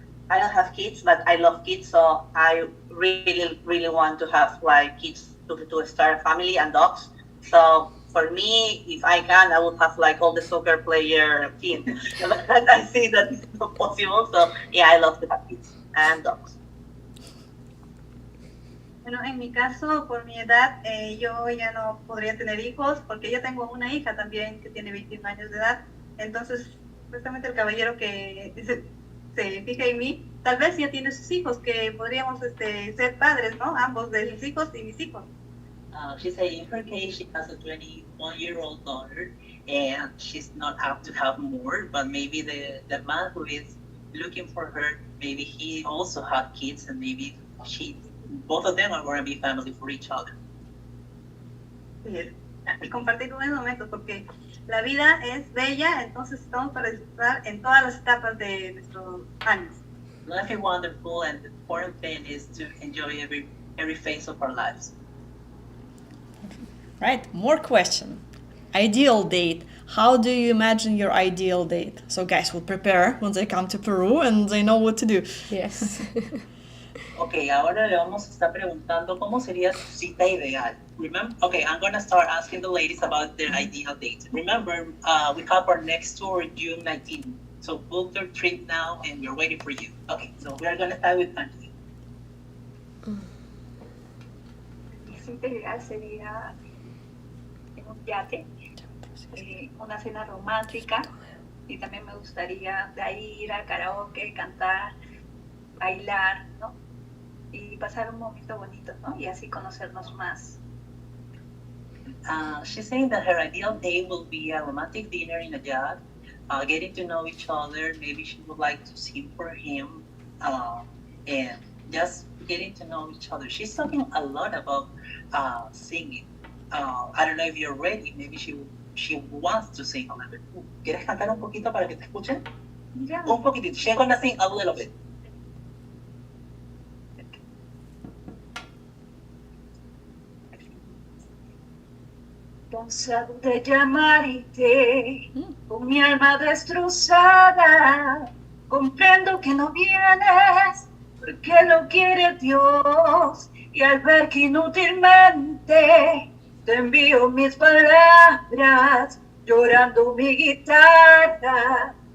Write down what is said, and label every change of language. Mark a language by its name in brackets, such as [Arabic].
[English] I don't have kids, but I love kids, so I really want to have like kids to start a family and dogs. So for me, if I can, I would have like all the soccer player team. But I see that it's not possible. So yeah, I love to have kids and dogs. [Spanish] Bueno, en mi caso, por mi edad, yo ya no podría tener hijos porque yo tengo una hija también que tiene 21 años de edad. Entonces, justamente el caballero que se fija en mí, tal vez ya tiene sus hijos, que podríamos ser padres, ¿no? Ambos de sus hijos y mis hijos. [English] She said in her case, she has a 21-year-old daughter, and she's not up to have more, but maybe the man who is looking for her, maybe he also had kids, and maybe both of them are going to be family for each other. [Spanish] Sí, y compartir buenos momentos, porque la vida es bella, entonces estamos para disfrutar en todas las etapas de nuestros años. [English] Life is wonderful, and the important thing is to enjoy every phase of our lives. Right, more question. Ideal date. How do you imagine your ideal date? So guys will prepare when they come to Peru and they know what to do. Yes. [Spanish] Okay, ahora le vamos a estar preguntando cómo sería su cita ideal. [English] Remember, okay, I'm gonna start asking the ladies about their ideal date. Remember, we have our next tour June 19th. So book your trip now, and we're waiting for you. Okay, so we are gonna start with Anthony. [Spanish] Mi cita ideal sería en un yate, una cena romántica, y también me gustaría de ahí ir al karaoke, cantar, bailar, ¿no? Y pasar un momento bonito, ¿no? Y así conocernos más. [English] She's saying that her ideal day will be a romantic dinner in a yacht, getting to know each other. Maybe she would like to sing for him, and just getting to know each other. She's talking a lot about singing. I don't know if you're ready. Maybe she wants to sing a little bit. [Spanish] ¿Quieres cantar un poquito para que te escuchen? [English] Yeah. [Spanish] Un poquitito. [English] She's gonna sing a little bit. [Spanish] Cansado de llamarte, con mi alma destrozada, comprendo que no vienes, porque lo quiere Dios, y al ver que inútilmente te envío mis palabras, llorando mi guitarra,